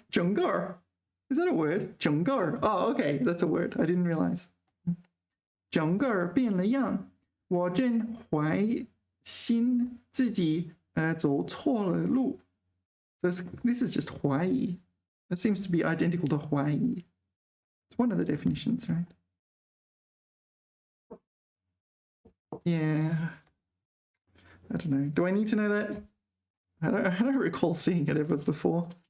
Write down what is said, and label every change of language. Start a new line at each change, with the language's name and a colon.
English: 整个 is that a word? 整个 okay, that's a word. I didn't realize.
Chinese: 整个变了样，我真怀心自己走错了路。
English: So this is just 怀疑. That seems to be identical to 怀疑. It's one of the definitions, right? Yeah. I don't know. Do I need to know that? I don't recall seeing it ever before.